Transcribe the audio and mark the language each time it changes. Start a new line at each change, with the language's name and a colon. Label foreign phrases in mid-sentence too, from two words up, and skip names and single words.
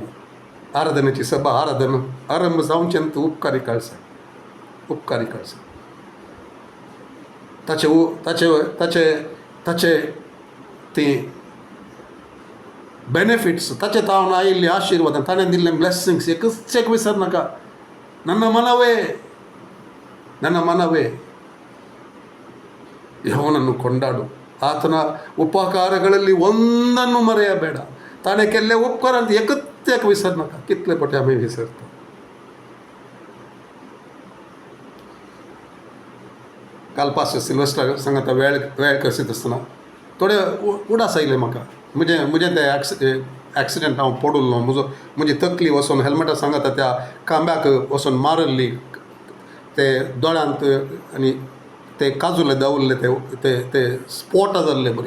Konkani: आराधनाची सभा आराधना आरंभ जावचें तूं उपकारी कळसा, उपकारी कळसा. ताचे ती बेनिफिट्स, ताचे तावन आयिल्ली आशिर्वादां, ताणें दिल्लें ब्लेसिंग्स एकच विसर नाका.
Kannada: ನನ್ನ ಮನವೇ ಯೆಹೋವನನ್ನು ಕೊಂಡಾಡು, ಆತನ ಉಪಕಾರಗಳಲ್ಲಿ ಒಂದನ್ನು ಮರೆಯಬೇಡ.
Konkani: ताणे केल्ले उपकारांत एकच विसर नाका. कितले पटी आमी विसरता. काल पास सिल्वस्टर सांगता वेळ करसीत आसतना थोडे उडास आयले म्हाका. म्हजें ते एक्सिडेंट हांव पडुल्लो, म्हजी तकली वचून हेल्मेटा सांगता त्या खांब्याक वचून मारल्ली, ते दोळ्यांत आनी ते काजुले दवरले, ते स्पॉटां जाल्ले बरी.